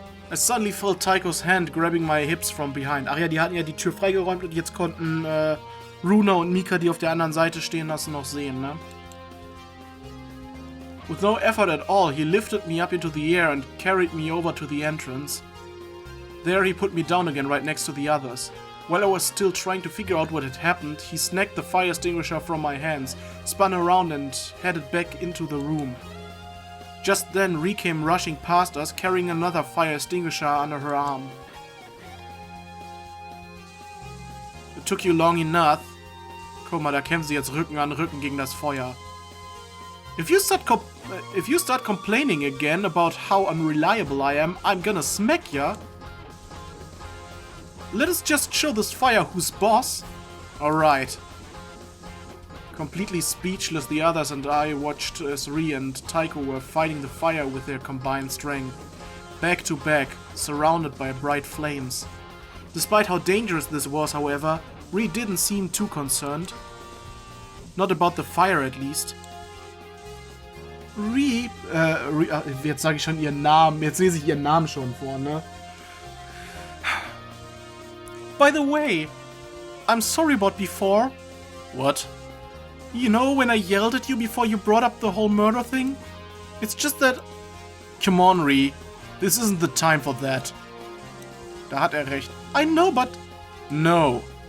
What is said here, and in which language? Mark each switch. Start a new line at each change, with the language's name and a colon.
English: I suddenly felt Taiko's hand grabbing my hips from behind.
German: Ach ja, die hatten ja die Tür freigeräumt und jetzt konnten Runa und Mika, die auf der anderen Seite stehen lassen, noch sehen, ne?
English: With no effort at all, he lifted me up into the air and carried me over to the entrance. There he put me down again right next to the others. While I was still trying to figure out what had happened, he snagged the fire extinguisher from my hands, spun around and headed back into the room. Just then, Rie came rushing past us, carrying another fire extinguisher under her arm. It took you long enough.
German: Guck mal, da kämpfen sie jetzt Rücken an Rücken gegen das Feuer.
English: If you start complaining again about how unreliable I am, I'm gonna smack ya. Let us just show this fire who's boss. Alright. Completely speechless, the others and I watched as Rie and Taiko were fighting the fire with their combined strength. Back to back, surrounded by bright flames. Despite how dangerous this was, however, Rie didn't seem too concerned. Not about the fire at least.
German: Rie, jetzt sage ich schon ihren Namen, jetzt lese ich ihren Namen schon vor, ne?
English: By the way, I'm sorry about before. What? You know when I yelled at you before you brought up the whole murder thing? It's just that... Come on, Rie. This isn't the time for that.
German: Da hat recht.
English: I know, but... No.